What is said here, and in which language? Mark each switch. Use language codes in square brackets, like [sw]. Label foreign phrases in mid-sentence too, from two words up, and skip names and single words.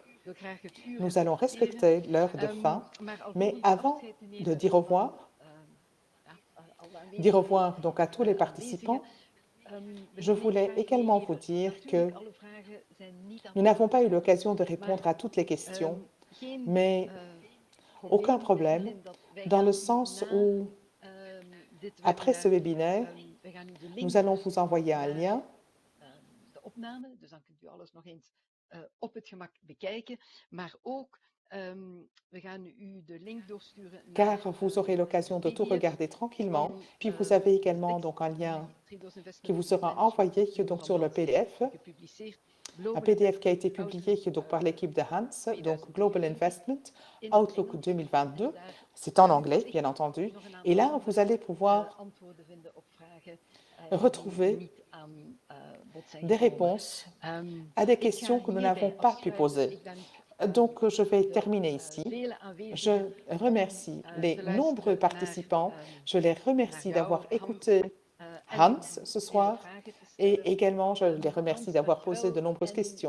[fr] Nous allons respecter l'heure de fin, mais avant de dire au revoir donc à tous les participants, je voulais également vous dire que nous n'avons pas eu l'occasion de répondre à toutes les questions, mais aucun problème, dans le sens où, après ce webinaire, nous allons vous envoyer un lien [nl] op het gemak bekijken, maar ook we gaan u de link doorsturen [fr] car [nl] naar [fr] vous aurez l'occasion de tout PDF regarder tranquillement. [nl] en [fr] Puis vous avez également [nl] tekst [fr] donc un [nl] die [fr] lien [nl] Triodos [fr] qui [nl] Investment [fr] vous sera [nl] Management [fr] envoyé [nl] Team [fr] donc [nl] van [fr] sur le [nl] Hans [fr] PDF, [nl] heeft gepubliceerd. [fr] un [nl] Global [fr] PDF qui a été [nl] Investment [fr] publié [nl] Outlook, [fr] donc par l'équipe de Hans, donc Global [nl] 2022 [fr] Investment [nl] in het [fr] Outlook [nl] Engels. [fr] 2022. [nl] En daar [fr] C'est en [nl] kan u [fr] anglais, [nl] wellicht [fr] bien entendu. [nl] nog een [fr] Et [nl] aantal [fr] là, [nl] andere [fr] vous allez pouvoir [nl] antwoorden vinden op vragen [fr] retrouver [nl] die niet aan bod zijn [fr] des [nl] gekomen. [fr] réponses à des questions que nous n'avons pas pu poser. Donc, je vais terminer ici. Je remercie les nombreux participants. Je les remercie d'avoir écouté Hans ce soir et également je les remercie d'avoir posé de nombreuses questions.